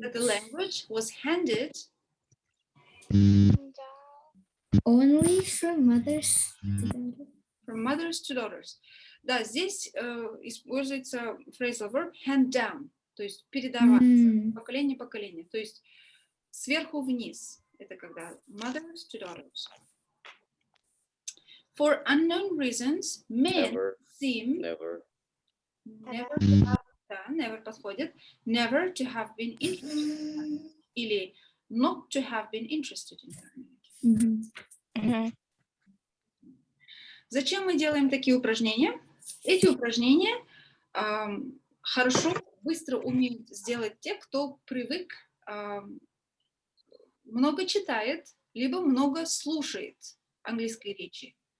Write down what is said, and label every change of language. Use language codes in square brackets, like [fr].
[en] that the language was handed only from mothers to daughters. From mothers to daughters. [ru] Да, здесь используется phrasal verb hand down, то есть передаваться поколение поколение, то есть сверху вниз. Это когда [en] mothers to daughters. For unknown reasons, men seem never to have, never подходит, never to have been interested. Или not to have been interested in her. [ru] Зачем мы делаем такие упражнения? Эти упражнения хорошо, быстро умеют сделать те, кто привык, много читает, либо много слушает английской речи.